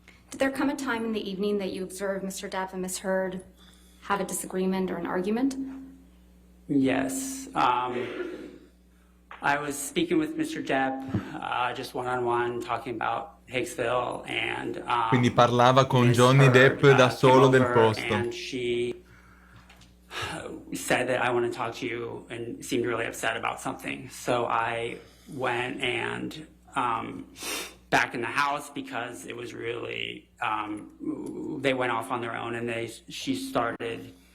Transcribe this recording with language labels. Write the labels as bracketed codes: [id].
[en] Did there come a time in the evening that you observed Mr. Depp and Ms. Heard have a disagreement or an argument? Yes. I was speaking with Mr. Depp, just one-on-one, talking about Hicksville, and [it] quindi parlava con Johnny Depp da solo del posto. [en] And she said that I want to talk to you, and seemed really upset about something. So I went and back in the house because it was really they went off on their own, and she started